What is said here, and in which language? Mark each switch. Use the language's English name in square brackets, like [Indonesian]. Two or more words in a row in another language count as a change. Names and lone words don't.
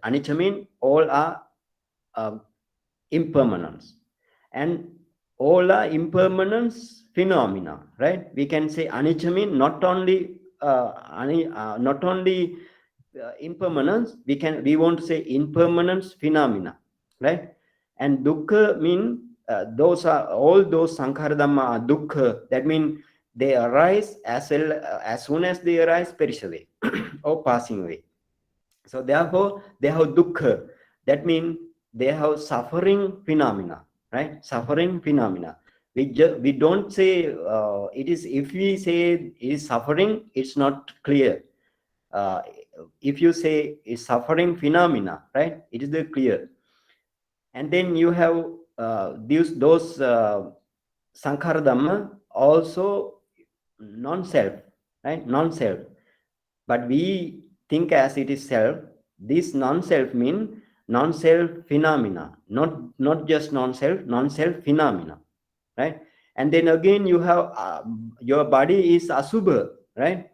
[English] Anicca mean all are uh, impermanence, and all are impermanence phenomena, right? We can say anicca mean not only not only impermanence, we want to say impermanence phenomena, right? And dukkha mean those are all those [Pali] sankhara dhamma [English] are dukkha. That mean they arise as well as soon as they arise, perish away or passing away. So therefore they have dukkha. That means they have suffering phenomena, right? Suffering phenomena. We don't say it is. If we say it is suffering, it's not clear. uh, if you say is suffering phenomena, right, it is the clear. And then you have those [Pali] sankhara dhamma [English] also non-self, right? Non-self, but we think as it is self. This non-self mean non-self phenomena, not just non-self, non-self phenomena, right? And then again you have your body is asubha, right?